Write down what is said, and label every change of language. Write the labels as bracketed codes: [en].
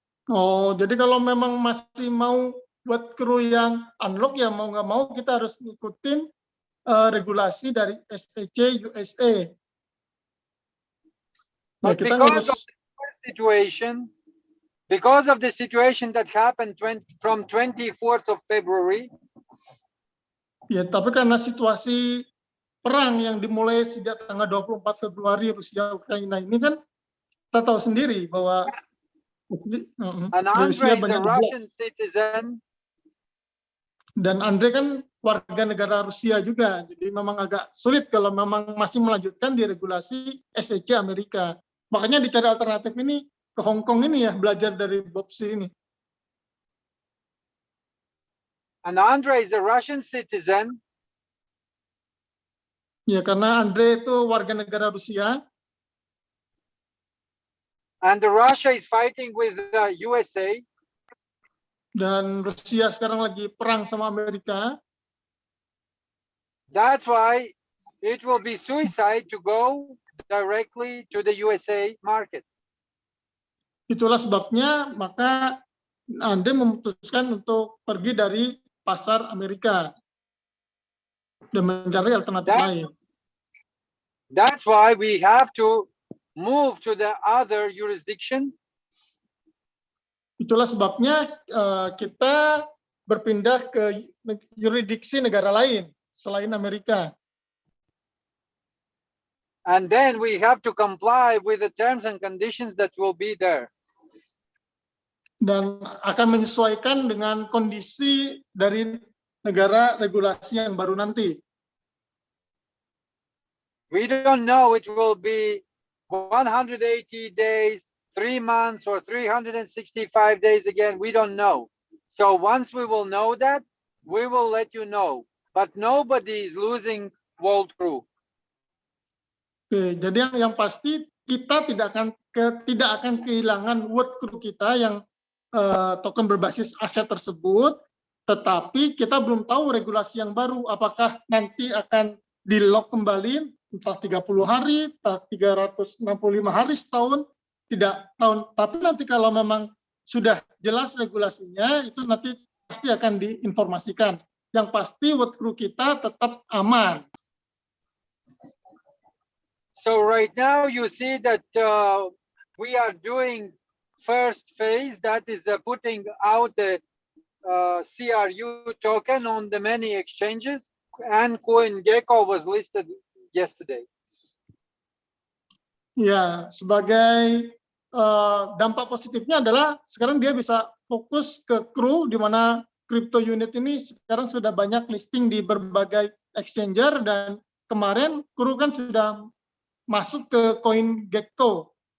[id] Oh, jadi kalau memang masih mau buat kru yang unlock ya mau nggak mau kita harus ngikutin regulasi dari SEC USA. [en] But [id] Ya, [en] because of the situation that happened from 24th of February. [id] Ya, tapi karena situasi perang yang dimulai sejak tanggal 24 Februari Rusia Ukraina ini kan kita tahu sendiri bahwa [en] and Andre is a Russian citizen. [id] Dan Andre kan warga negara Rusia juga, jadi memang agak sulit kalau memang masih melanjutkan di regulasi SEC Amerika. Makanya dicari alternatif ini ke Hong Kong ini ya, belajar dari BOBSI ini. [en] And Andre is a Russian citizen. [id] Ya, karena Andre itu warga negara Rusia. [en] And Russia is fighting with the USA. [id] Dan Rusia sekarang lagi perang sama Amerika. [en] That's why it will be suicide to go directly to the USA market. [id] Itulah sebabnya maka Andre memutuskan untuk pergi dari pasar Amerika dan mencari alternatif lain. [en] That's why we have to move to the other jurisdiction. [id] Itulah sebabnya kita berpindah ke yurisdiksi negara lain selain Amerika. [en] And then we have to comply with the terms and conditions that will be there. [id] Dan akan menyesuaikan dengan kondisi dari negara regulasi yang baru nanti. [en] We don't know it will be 180 days, 3 months, or 365 days again. We don't know. So once we will know that, we will let you know. But nobody is losing World Crew. [id] Oke, jadi yang pasti kita tidak akan kehilangan World Crew kita yang token berbasis aset tersebut, tetapi kita belum tahu regulasi yang baru apakah nanti akan di-lock kembali entah 30 hari, entah 365 hari setahun, tidak tahu. Tapi nanti kalau memang sudah jelas regulasinya, itu nanti pasti akan diinformasikan. Yang pasti World Crew kita tetap aman. [en] So right now you see that we are doing first phase, that is putting out the CRU token on the many exchanges, and CoinGecko was listed yesterday. [id] Ya, sebagai dampak positifnya adalah sekarang dia bisa fokus ke Crew, di mana crypto unit ini sekarang sudah banyak listing di berbagai exchanger, dan kemarin Crew kan sudah masuk ke CoinGecko.